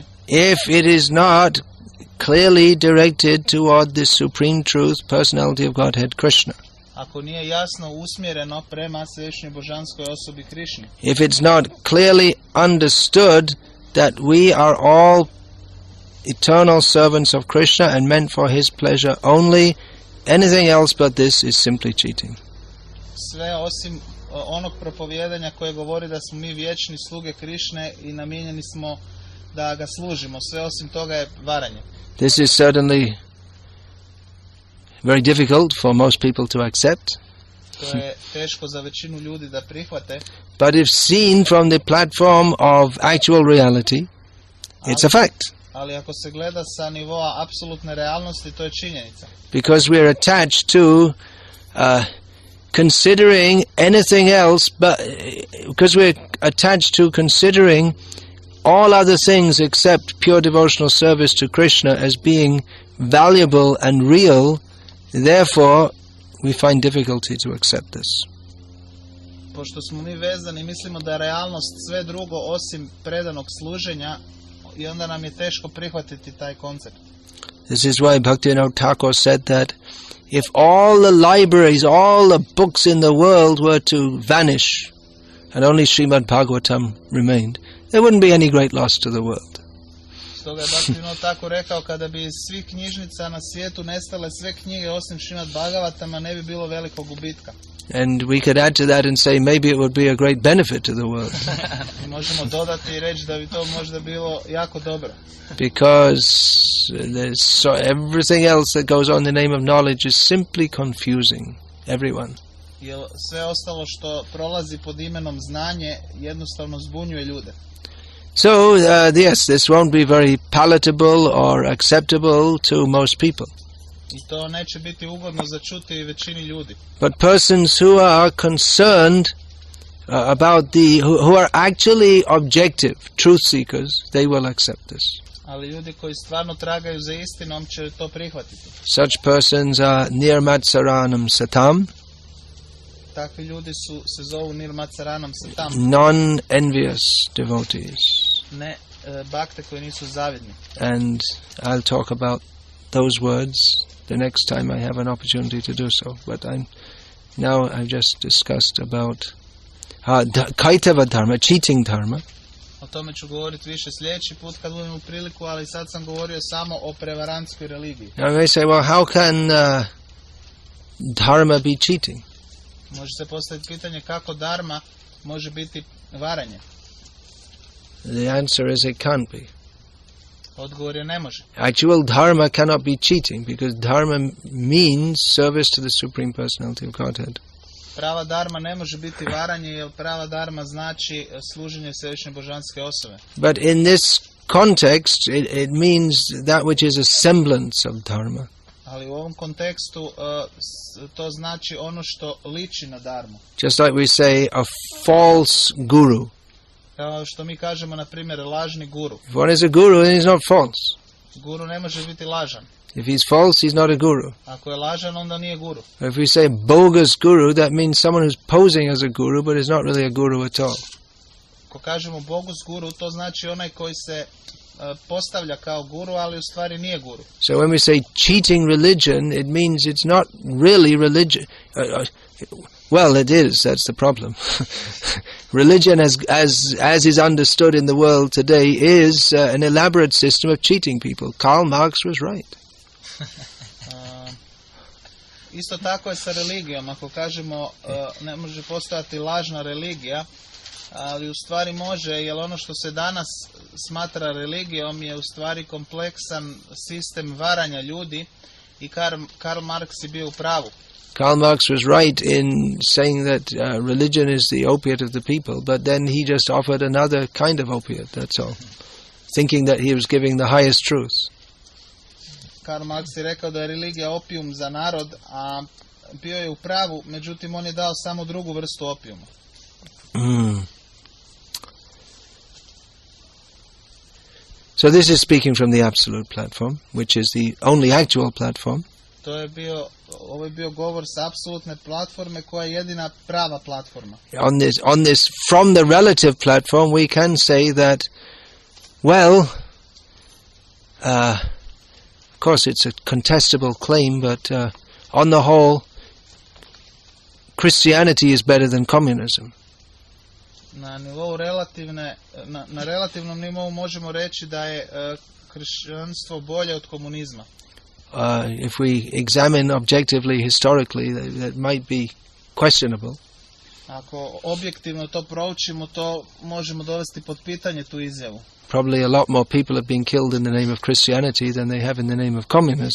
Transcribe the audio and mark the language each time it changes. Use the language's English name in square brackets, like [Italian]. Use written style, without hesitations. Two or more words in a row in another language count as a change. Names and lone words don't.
[English] If it is not clearly directed toward the supreme truth, personality of Godhead, Krishna. [Croatian] Ako nije jasno usmjereno prema svešnjoj božanskoj osobi Krišni. [English] If it's not clearly understood that we are all eternal servants of Krishna and meant for his pleasure only, anything else but this is simply cheating. [Croatian] Sve osim onog propovijedanja koje govori da smo mi vječni sluge Krišne i namijenjeni smo da ga služimo, sve osim toga je varanje. [English] This is certainly very difficult for most people to accept. [Croatian] To je teško za većinu ljudi da prihvate. [English] But if seen from the platform of actual reality, it's a fact. [Croatian] Ali ako se gleda sa nivoa apsolutne realnosti, to je činjenica. [English] Because we are attached to considering anything else, but because we're attached to considering all other things except pure devotional service to Krishna as being valuable and real, therefore we find difficulty to accept this. [Croatian] Pošto smo mi vezani, mislimo da je realnost sve drugo osim predanog služenja i onda nam je teško prihvatiti taj koncept. [English] This is why Bhaktivinoda Thakur said that if all the libraries, all the books in the world were to vanish and only Srimad Bhagavatam remained, there wouldn't be any great loss to the world. [Croatian] Stoga je Bhaktivinoda tako rekao, kada bi iz svih knjižnica na svijetu nestale sve knjige osim Srimad Bhagavatama, ne bi bilo velikog gubitka. [English] And we could add to that and say maybe it would be a great benefit to the world. [Croatian] Možemo dodati i reći da bi to možda bilo jako dobro. [English] Because there's everything else that goes on in the name of knowledge is simply confusing everyone. [Croatian] Jer sve ostalo što prolazi pod imenom znanje jednostavno zbunjuje ljude. [English] So, yes, this won't be very palatable or acceptable to most people. [Croatian] I to neće biti ugodno za čuti većini ljudi. [English] But persons who are concerned about who are actually objective, truth seekers, they will accept this. [Croatian] Ali ljudi koji stvarno tragaju za istinom će to prihvatiti. [English] Such persons are [Sanskrit] nirmatsaranam satam, [Croatian] takvi ljudi se zovu [Sanskrit] nirmatsaranam satam, [English] non-envious devotees. [Croatian] Ne bakte koji nisu zavidni. [English] And I'll talk about those words the next time I have an opportunity to do so. But I've just discussed about [Sanskrit] kaitava dharma, [English] cheating dharma. [Croatian] O tome ću govoriti više sljedeći put kad budem u priliku, ali sad sam govorio samo o prevarantskoj religiji. [English] Now they say, well, how can dharma be cheating? [Croatian] Može se postaviti pitanje kako dharma može biti varanje. [English] The answer is it can't be. [Croatian] Odgovor je ne može. [English] Actual dharma cannot be cheating because dharma means service to the Supreme Personality of Godhead. [Croatian] Prava dharma ne može biti varanje, jer prava dharma znači služenje Svevišnje Božanske osobe. [English] But in this context, it means that which is a semblance of dharma. [Croatian] Ali u ovom kontekstu to znači ono što liči na dharmu. [English] Just like we say a false guru. [Croatian] Kao što mi kažemo, na primjer, lažni guru. [English] If one is a guru, then he's not false. [Croatian] Guru ne može biti lažan. [English] If he's false, he's not a guru. [Croatian] Ako je lažan, onda nije guru. [English] If we say bogus guru, that means someone who's posing as a guru, but is not really a guru at all. [Croatian] Ako kažemo bogus guru, to znači onaj koji se postavlja kao guru, ali u stvari nije guru. [English] So when we say cheating religion, it means it's not really religion. Well, it is. That's the problem. Religion, as is understood in the world today, is an elaborate system of cheating people. Karl Marx was right. [Croatian] Isto tako je sa religijom. Ako kažemo ne može postojati lažna religija, ali u stvari može, jer ono što se danas smatra religijom je u stvari kompleksan sistem varanja ljudi i Karl Marx je bio u pravu. [English] Karl Marx was right in saying that religion is the opiate of the people, but then he just offered another kind of opiate, that's all. Thinking that he was giving the highest truth. [Croatian] Karl Marx je rekao da je religija opijum za narod, a bio je u pravu, međutim on je dao samo drugu vrstu opijuma. [English] So this is speaking from the absolute platform, which is the only actual platform. [Croatian] Ovo je bio govor sa apsolutne platforme koja je jedina prava platforma. [English] On this from the relative platform we can say that, well, of course it's a contestable claim, but on the whole, Christianity is better than communism. [Croatian] Na nivou na relativnom nivou možemo reći da je kršćanstvo bolje od komunizma. [English] If we examine objectively, historically, that might be questionable. [Croatian] Ako objektivno to proučimo, to možemo dovesti pod pitanje tu izjavu. [English] Probably a lot more people have been killed in the name of Christianity than they have in the name of communism.